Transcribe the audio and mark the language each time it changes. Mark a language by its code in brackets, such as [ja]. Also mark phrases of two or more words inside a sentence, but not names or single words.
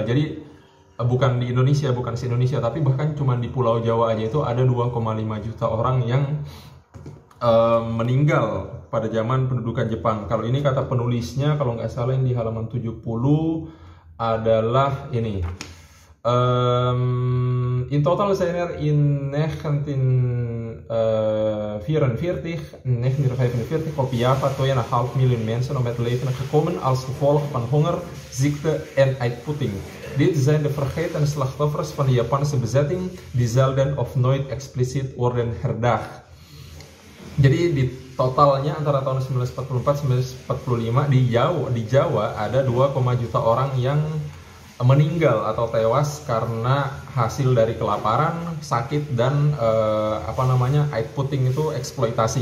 [id] Jadi bukan di Indonesia, bukan se-Indonesia, tapi bahkan cuma di Pulau Jawa aja itu ada 2,5 juta orang yang meninggal pada zaman pendudukan Jepang. Kalau ini kata penulisnya, kalau nggak salah yang di halaman 70 adalah ini. [nl] In total zijn in 1945 op Java 2,5 miljoen mensen om het leven gekomen als gevolg van honger, ziekte en uitputting. Dit zijn de vergeten slachtoffers van de Japanse bezetting die zelden of nooit expliciet worden herdacht. [id] Jadi di totalnya antara tahun 1944-1945 di Jawa ada 2, juta orang yang meninggal atau tewas karena hasil dari kelaparan, sakit, dan outputting itu eksploitasi.